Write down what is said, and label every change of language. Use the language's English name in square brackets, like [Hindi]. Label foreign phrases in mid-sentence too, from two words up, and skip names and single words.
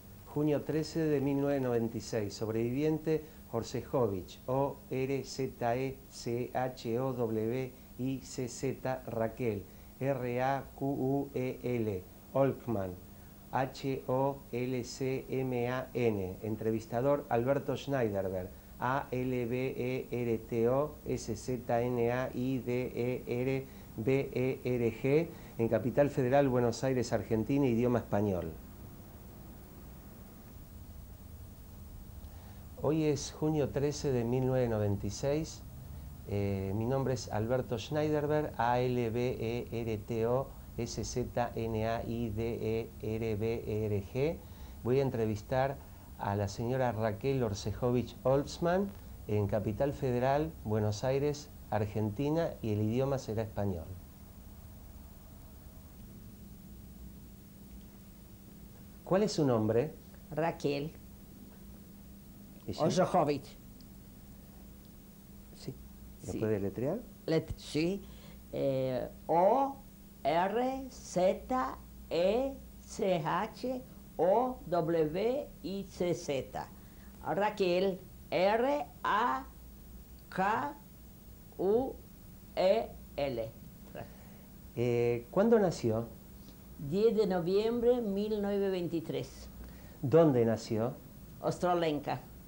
[Spanish] junio 13 de 1996, sobreviviente Orzechowicz, O-R-Z-E-C-H-O-W-I-C-Z, Raquel, R-A-Q-U-E-L, Olkman, H-O-L-C-M-A-N, entrevistador Alberto Schneiderberg, A-L-B-E-R-T-O-S-Z-N-A-I-D-E-R-B-E-R-G, en Capital Federal, Buenos Aires, Argentina, idioma español. Hoy es junio 13 de 1996. Mi nombre es Alberto Schneiderberg, A-L-B-E-R-T-O-S-Z-N-A-I-D-E-R-B-E-R-G. Voy a entrevistar a la señora Raquel Orzechowicz-Olsman en Capital Federal, Buenos Aires, Argentina, y el idioma será español. ¿Cuál es su nombre? Raquel Orzechowicz. Sí. ¿Lo puede deletrear? Sí. O-R-Z-E-C-H-O-W-I-C-Z. Raquel, R-A-K-U-E-L. ¿Cuándo nació? 10 de noviembre de 1923. ¿Dónde nació? Ostrolenka.